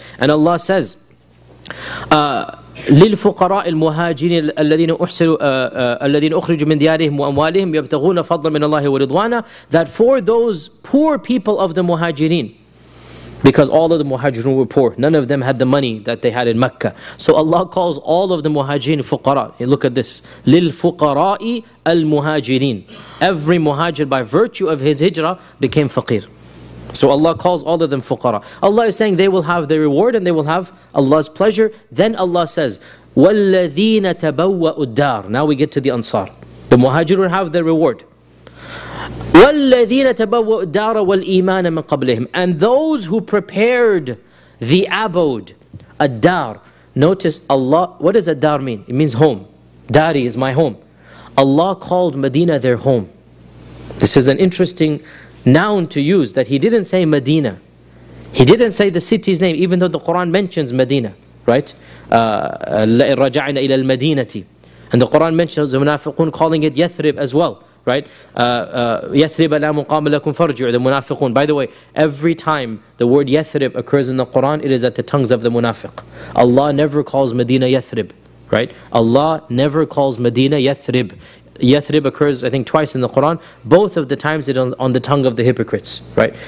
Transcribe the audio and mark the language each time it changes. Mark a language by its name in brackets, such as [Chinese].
[English] And Allah says, [Arabic] للفقراء المهاجرين الذين أحسروا الذين أخرجوا من ديارهم وأموالهم يبتغون فضلا من الله ورضوانا. [English] That for those poor people of the muhajirin, because all of the muhajirun were poor. None of them had the money that they had in Mecca. So Allah calls all of the muhajirin fuqara. Hey, look at this. [Arabic] لِلْفُقَرَاءِ الْمُهَاجِرِينَ. [English] Every muhajir by virtue of his hijrah became faqir. So Allah calls all of them fuqara. Allah is saying they will have their reward and they will have Allah's pleasure. Then Allah says, [Arabic] وَالَّذِينَ تَبَوَّأُ الدَّارِ. [English] Now we get to the ansar. The muhajirun have their reward. [Arabic] وَالَّذِينَ تَبَوَّوا الدَّارَ وَالْإِيمَانَ مِنْ قَبْلِهِمْ. [English] And those who prepared the abode, ad-dar. Notice Allah, what does ad-dar mean? It means home. Dari is my home. Allah called Medina their home. This is an interesting noun to use, that He didn't say Medina. He didn't say the city's name, even though the Quran mentions Medina, right? [Arabic] رَجَعْنَا إِلَى الْمَدِينَةِ. [English] And the Quran mentions the Munafiqun calling it Yathrib as well, right? [Arabic] يثرب لا مقام لكم فرجع, [English] the Munafiqun. By the way, every time the word Yathrib occurs in the Quran, it is at the tongues of the Munafiq. Allah never calls Medina Yathrib, right? Allah never calls Medina Yathrib. Yathrib occurs, I think, twice in the Quran. Both of the times it on the tongue of the hypocrites, right?